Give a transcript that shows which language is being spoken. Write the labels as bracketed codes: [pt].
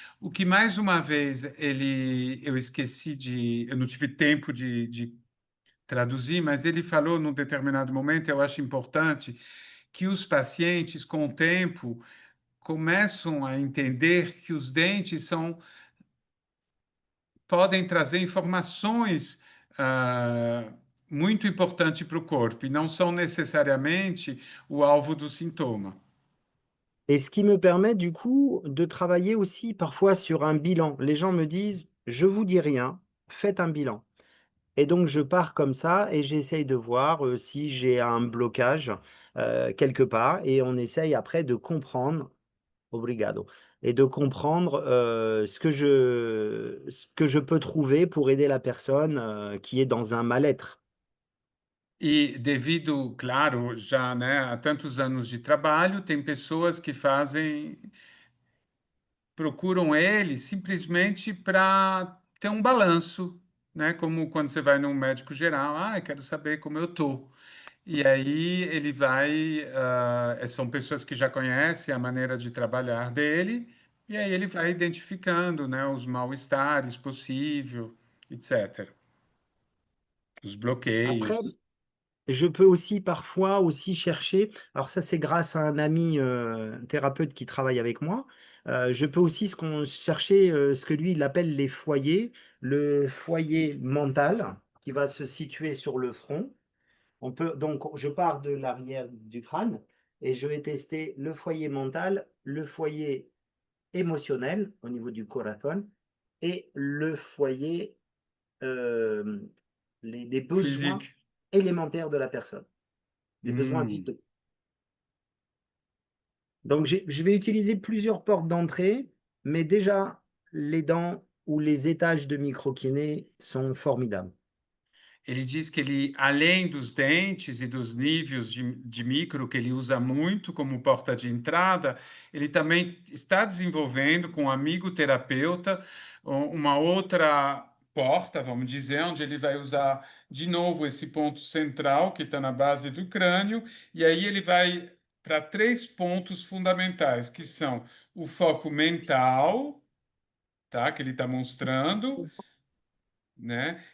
[pt] O que mais uma vez eu esqueci eu não tive tempo de traduzir, mas ele falou num determinado momento, eu acho importante, que os pacientes, com o tempo, começam a entender que os dentes podem trazer informações muito importantes para o corpo e não são necessariamente o alvo do sintoma. [fr] Et ce qui me permet du coup de travailler aussi parfois sur un bilan. Les gens me disent, je vous dis rien, faites un bilan. Et donc je pars comme ça et j'essaye de voir si j'ai un blocage quelque part et on essaye après de comprendre. [pt] Obrigado. [fr] Et de comprendre, ce que je peux trouver pour aider la personne, qui est dans un mal-être. [pt] E devido, claro, já, né, a tantos anos de trabalho, tem pessoas que procuram ele simplesmente para ter um balanço, né, como quando você vai num médico geral, eu quero saber como eu tô. E aí ele vai, são pessoas que já conhecem a maneira de trabalhar dele, e aí ele vai identificando, né, os mal-estares possível, etc. Os [fr] Après, [pt] bloqueios. [fr] je peux aussi parfois aussi chercher, alors ça c'est grâce à un ami, thérapeute qui travaille avec moi, je peux aussi chercher, ce que lui il appelle les foyers. Le foyer mental qui va se situer sur le front. Je pars de l'arrière du crâne et je vais tester le foyer mental, le foyer émotionnel au niveau du corazon et le foyer, euh, les besoins Physique. élémentaires de la personne, les besoins Hum. vitaux. Donc je vais utiliser plusieurs portes d'entrée, mais déjà les dents ou les étages de microkiné sont formidables. [pt] ele diz que ele, além dos dentes e dos níveis de micro que ele usa muito como porta de entrada, ele também está desenvolvendo com um amigo terapeuta uma outra porta, vamos dizer, onde ele vai usar de novo esse ponto central que está na base do crânio, e aí ele vai para 3 pontos fundamentais, que são o foco mental, tá, que ele está mostrando, né?